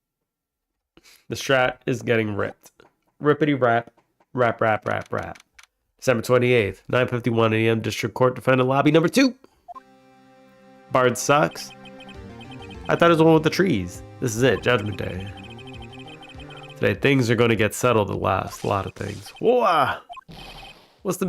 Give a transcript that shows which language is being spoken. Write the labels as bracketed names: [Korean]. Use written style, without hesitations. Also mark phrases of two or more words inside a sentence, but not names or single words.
[English] The strat is getting ripped. Rippity rap, rap, rap, rap, rap. December 28th, 9:51 a.m. District Court Defendant Lobby number 2. Bard sucks. I thought it was the one with the trees. This is it, Judgment Day. Today, things are going to get settled at last. A lot of things. Whoa! What's the big